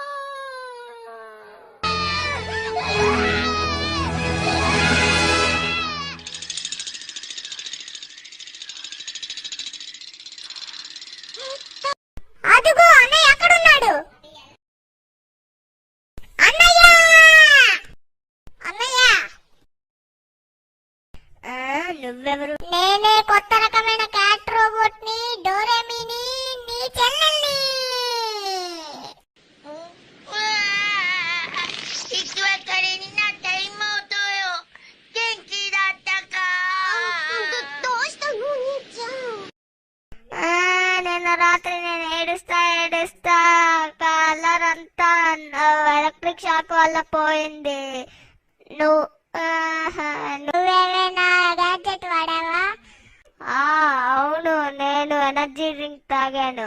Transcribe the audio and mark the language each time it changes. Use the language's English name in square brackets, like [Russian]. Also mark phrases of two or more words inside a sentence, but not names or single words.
[Telugu] అదుగో అన్నయ్య ఎక్కడున్నాడు? అన్నయ్య అన్నయ్య నువ్వెవరు? నేనే కొత్త రకమైన [English] cat robot [Telugu] ని, డోరేమిని, నీ చెల్లెల్ని. [Japanese] 生き別れになった妹よ。元気だったか？どうしたのお兄ちゃん? [Telugu] నిన్న రాత్రి నేను ఏడుస్తా కలర్ అంతా [English] electric shock [Telugu] వల్ల పోయింది. నువ్వేమైనా గ్యాడ్జెట్ వాడావా? అవును, నేను [English] energy drink [Telugu] తాగాను.